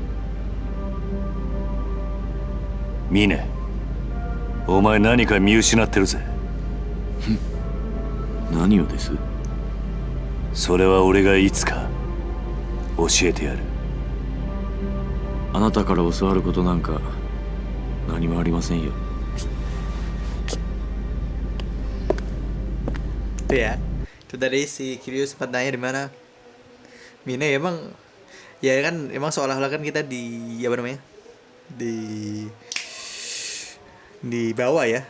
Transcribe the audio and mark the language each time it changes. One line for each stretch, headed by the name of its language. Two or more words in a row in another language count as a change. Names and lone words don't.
Japanese: ミネ、お前何か見失ってるぜ。何をです。それは俺がいつか教えてやる。あなたから教わることなんか何もありませんよ。
Indonesian: Itu ya. Itu tadi si Kiryu sempat nanya di mana Mine emang ya kan emang seolah-olah kan kita di apa namanya? Di bawah ya.